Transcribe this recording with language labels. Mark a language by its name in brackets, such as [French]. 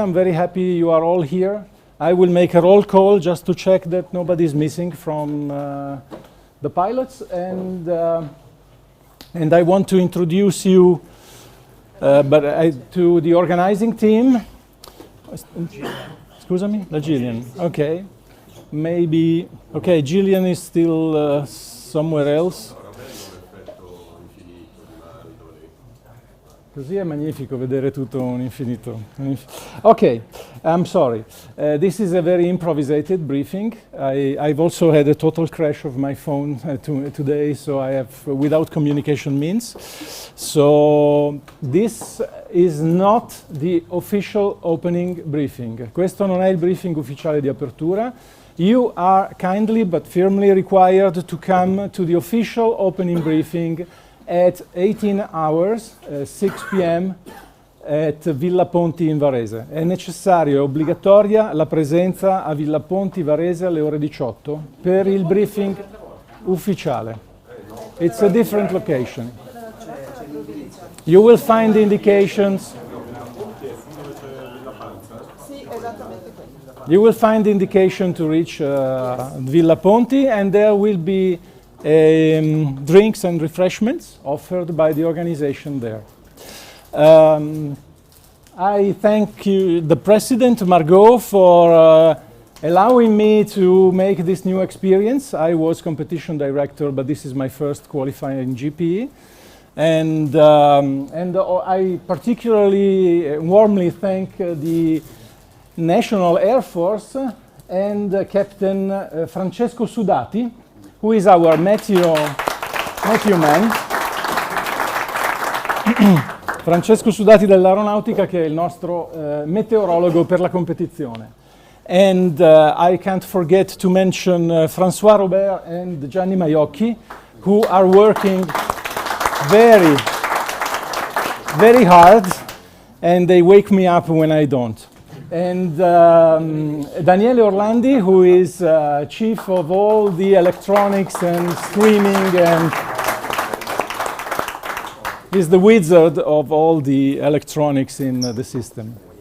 [English] I'm very happy you are all here. I will make a roll call just to check that nobody is missing from the pilots, and I want to introduce you to the organizing team. Excuse me? Gillian. Okay. Maybe. Okay, Gillian is still somewhere else. [Italian] Così è magnifico vedere tutto un infinito. [English] Okay, I'm sorry. This is a very improvisated briefing. I've also had a total crash of my phone today, so I have without communication means. So this is not the official opening briefing. [Italian] Questo non è il briefing ufficiale di apertura. [English] You are kindly but firmly required to come to the official opening briefing at 18 hours, 6 p.m. at Villa Ponti in Varese. [Italian] È necessario, è obbligatoria la presenza a Villa Ponti Varese alle ore 18 per il briefing ufficiale. [English] It's a different location. You will find indications. You will find indication to reach Villa Ponti, and there will be drinks and refreshments offered by the organization there. I thank you, the President, Margot, for allowing me to make this new experience. I was competition director, but this is my first qualifying GP. And I particularly warmly thank the National Air Force and Captain Francesco Sudati, who is our meteo man. [Italian] Francesco Sudati dell'Aeronautica, che è il nostro meteorologo per la competizione. [English] And I can't forget to mention François Robert and Gianni Maiocchi, who are working very, very hard, and they wake me up when I don't. And Daniele Orlandi, who is chief of all the electronics and streaming, and is the wizard of all the electronics in the system.